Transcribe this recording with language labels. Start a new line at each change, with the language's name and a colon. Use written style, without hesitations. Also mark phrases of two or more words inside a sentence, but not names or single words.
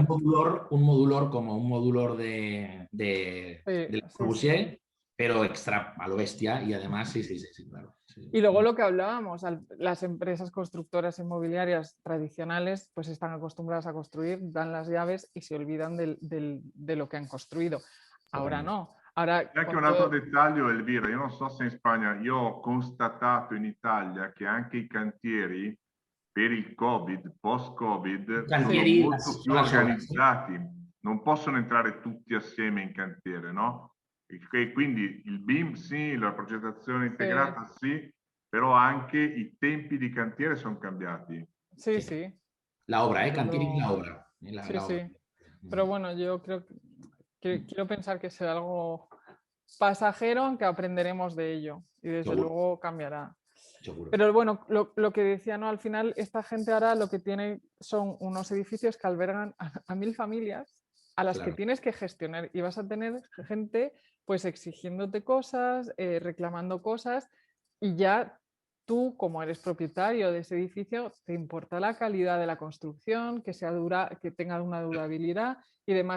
Spanish: un modulor como un modulor de Corbusier, pero extra a lo bestia y además, sí, claro. Sí. Y luego lo que hablábamos, las empresas constructoras inmobiliarias tradicionales pues están acostumbradas a construir, dan las llaves y se olvidan de lo que han construido. Ahora no. Ahora,
Italian: e anche un altro dettaglio, Elvira, io non so se in Spagna, io ho constatato in Italia che anche i cantieri per il Covid, post-Covid, sono molto più organizzati, non possono entrare tutti assieme in cantiere, no? E quindi il BIM sì, la progettazione integrata sì, però anche i tempi di cantiere sono cambiati.
Spanish: Sí, sí. La obra, cantieri la obra. Sí. Pero bueno, yo creo que quiero pensar que será algo pasajero, aunque aprenderemos de ello y desde luego cambiará. Seguro. Pero bueno, lo que decía, ¿no? Al final esta gente ahora lo que tiene son unos edificios que albergan a 1000 familias a las que tienes que gestionar y vas a tener gente pues exigiéndote cosas, reclamando cosas y ya tú como eres propietario de ese edificio te importa la calidad de la construcción, que tenga una durabilidad y demás.